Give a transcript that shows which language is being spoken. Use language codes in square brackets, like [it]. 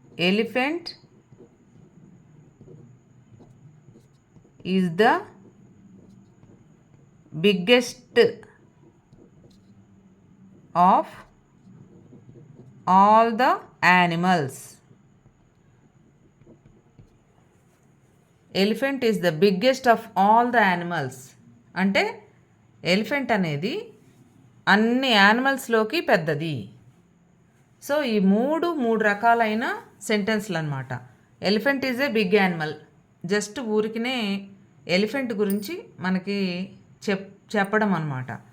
[en] Elephant is the biggest of all the animals. Elephant is the biggest of all the animals. [te] అంటే elephant అనేది అన్ని యానిమల్స్లోకి పెద్దది. So ఈ మూడు రకాలైన సెంటెన్స్లు అనమాట. [en] elephant is a big animal, [te] just ఊరికినే ఎలిఫెంట్ గురించి మనకి చెప్పడం అనమాట.